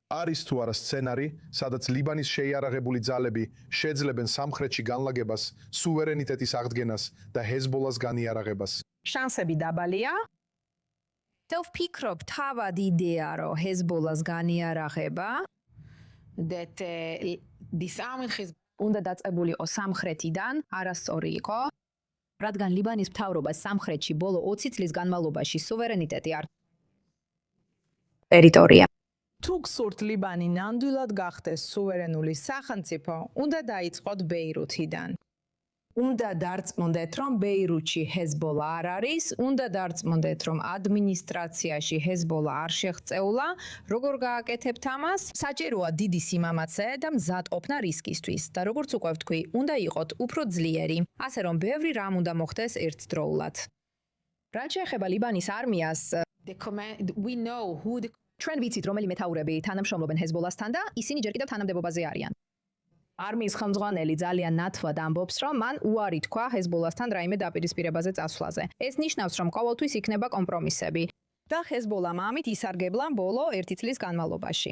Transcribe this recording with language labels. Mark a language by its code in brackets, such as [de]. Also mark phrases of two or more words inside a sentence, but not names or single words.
[ka] არის თუ არა სცენარი, სადაც ლიბანის შეიარაღებული ძალები შეძლებენ სამხრეთში განლაგებას, სუვერენიტეტის აღდგენას და ჰეზბოლას განიარაღებას. შანსები დაბალია. და ვფიქრობ, თავად იდეა, რომ ჰეზბოლას განიარაღება [en] that this army has [ka] უნდა დაწყებულიყო სამხრეთიდან, არასწორი იყო, რადგან ლიბანის მთავრობას სამხრეთში ბოლო 20 წლის განმავლობაში სუვერენიტეტი არ ტერიტორია. თუ გსურთ ლიბანი ნამდვილად გახდეს სუვერენული სახელმწიფო, უნდა დაიწყოთ ბეირუთიდან. უნდა დარწმუნდეთ, რომ ბეირუთში ჰეზბოლა არ არის, უნდა დარწმუნდეთ, რომ ადმინისტრაციაში ჰეზბოლა არ შეღწეულა, როგორ გააკეთებთ ამას? საჭიროა დიდი სიმამაცე და მზადყოფნა რისკისთვის და როგორც უკვე ვთქვი, უნდა იყოთ უფრო ძლიერი, ასე რომ ბევრი რამ უნდა მოხდეს ერთდროულად. რაც შეეხება ლიბანის არმიას, [en] we know who the [ka] ჩვენ ვიცით, რომელი მეთაურები თანამშრომლობენ ჰეზბოლასთან და ისინი ჯერ კიდევ თანამდებობაზე არიან. არმიის ხელმძღვანელი ძალიან ნათლად ამბობს, რომ მან უარი თქვა ჰეზბოლასთან რაიმე დაპირისპირებაზე წასვლაზე. ეს ნიშნავს, რომ ყოველთვის იქნება კომპრომისები და ჰეზბოლამ ამით ისარგებლა ბოლო 1 წლის განმავლობაში.